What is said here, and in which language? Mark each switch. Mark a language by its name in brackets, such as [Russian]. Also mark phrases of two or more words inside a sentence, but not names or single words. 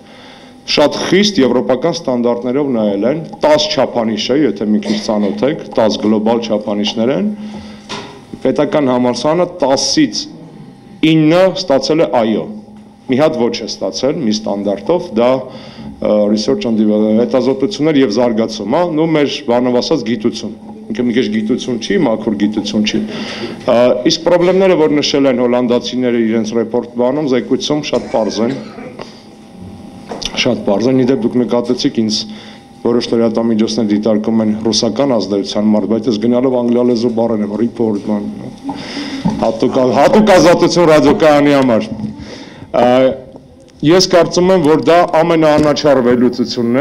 [Armenian] Շատ խիստ եվրոպական ստանդարտներով նայել են, 10 չափանիշ է, եթե մի քիչ ծանոթ եք, 10 գլոբալ չափանիշներ են։ Պետական համալսարանը 10-ից 9 ստացել է այո, մի հատ ոչ է ստացել, մի ստանդարտով, դա [English] research and development, [Armenian] հետազոտություններ եւ զարգացում, հա, նո մեր բանով ասած գիտություն, ինքը մի քիչ գիտություն չի, մաքուր գիտություն չի։ Իսկ խնդիրները, որ նշել են հոլանդացիները իրենց ռեպորտ բանում, զեկույցում շատ պարզ են, իդեպ դուք նկատեցիք ինձ որոշ լրատվամիջոցներ դիտարկում են ռուսական ազդեցության մարդ, բայց ես գնալով անգլիալեզու բառեր եմ, report, հատուկ ազատություն ռադիոկայանի համար։ Ես կարծում եմ, որ դա ամենաանաչառ վերլուծությունն է,